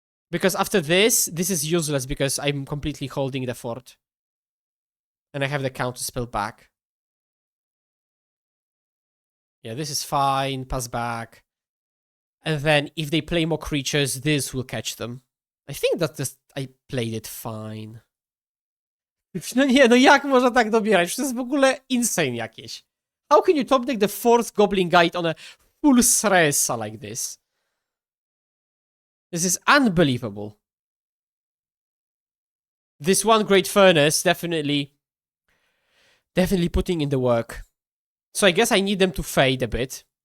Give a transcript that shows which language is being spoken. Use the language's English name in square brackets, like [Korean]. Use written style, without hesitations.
[English] Because after this is useless because I'm completely holding the fort. And I have the counter spell back. Yeah, this is fine. Pass back. And then if they play more creatures, this will catch them. I think that I played it fine. [Polish] No nie, no jak można tak dobierać? To jest w ogóle insane jakieś. [English] How can you top deck the 4th Goblin Guide on a full Sresa like this? This is unbelievable. This one Great Furnace definitely putting in the work. So I guess I need them to fade a bit.